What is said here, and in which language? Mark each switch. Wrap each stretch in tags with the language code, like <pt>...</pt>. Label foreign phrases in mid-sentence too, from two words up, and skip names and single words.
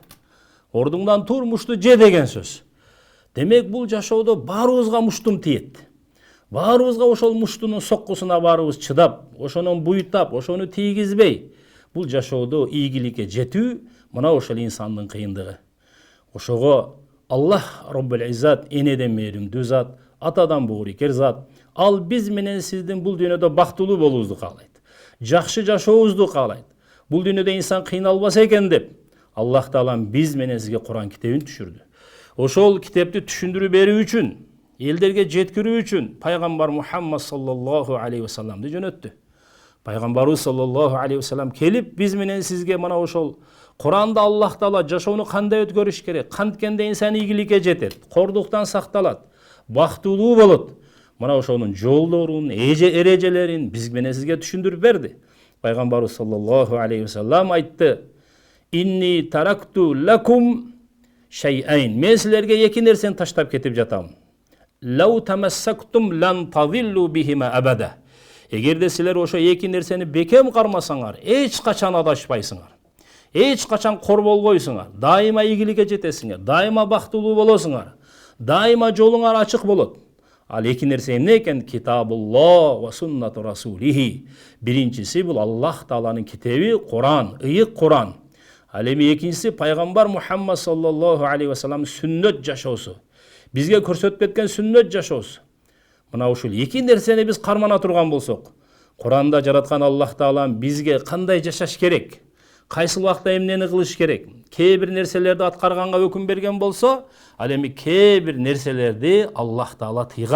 <ky>Ордуңдан тур, мушту же деген сөз. Демек, бул жашоодо баарыбызга муштум тиет. Баарыбызга ошол муштунун соккусуна баарыбыз чыдап, ошонун буйтап, ошону тийгизбей, бул жашоодо ийгиликке жетүү мына ошол инсандын кыйындыгы. Ошого Аллах</ky> <ar>رب العزة</ar> <ky>энеден мээримдүү зат, атадан буурикер зат, ал биз менен сиздин бул дүйнөдө бактылуу болуубузду каалайт. Жакшы жашообузду каалайт. Бул дүйнөдө инсан кыйналбаса экен деп Аллах Таалам биз менен сизге Куран китебин түшүрдү. Ошол китепти түшүндүрүп берүү үчүн, элдерге жеткирүү үчүн пайгамбар Мухаммад</ky> <ar>صلى الله عليه وسلم</ar> <ky>жөнөттү. Пайгамбарыбыз</ky> <ar>صلى الله عليه وسلم</ar> <ky>келип биз менен сизге мына ошол Куранда Аллах Таала жашоону кандай өткөрүш керек, канткенде инсан ийгиликке жетет, кордуктан сакталат, бактылуу болот. Мына ошонун жолдорун, эрежелерин биз менен сизге түшүндүрүп берди.</ky> <ar>Пайгамбарыбыз صلى الله عليه وسلم айтты: "إني تركت لكم شيئين."</ar> <ky>Мен силерге эки нерсени таштап кетип жатам.</ky> <ar>"لو تمسكتم لن تضلوا بهما أبدا."</ar> <ky>Эгерде силер ошо эки нерсени бекем кармасаңар, эч качан адашпайсыңар. Эч качан кор болбойсуңар. Дайыма ийгиликке жетесиңер, дайыма бактылуу болосуңар. Дайыма жолуңар ачык болот. Ал эки нерсе эмне экен?</ky> <ar>كتاب الله وسنة رسوله.</ar> <ky>Биринчиси бул Аллах Тааланын китеби Куран, ыйык Куран. Ал эми экинчиси пайгамбар Мухаммад</ky> <ar>صلى الله عليه وسلم</ar> <ky>сүннөт жашоосу. Бизге көрсөтүп кеткен сүннөт жашоосу. Мына ушул эки нерсени биз кармана турган болсок, Куранда жараткан Аллах Таалам бизге кандай жашаш керек, кайсыл убакта эмнени кылыш керек, кээ бир нерселерди аткарганга өкүм берген болсо, ал эми кээ бир нерселерди Аллах Таала тыйган.</ky>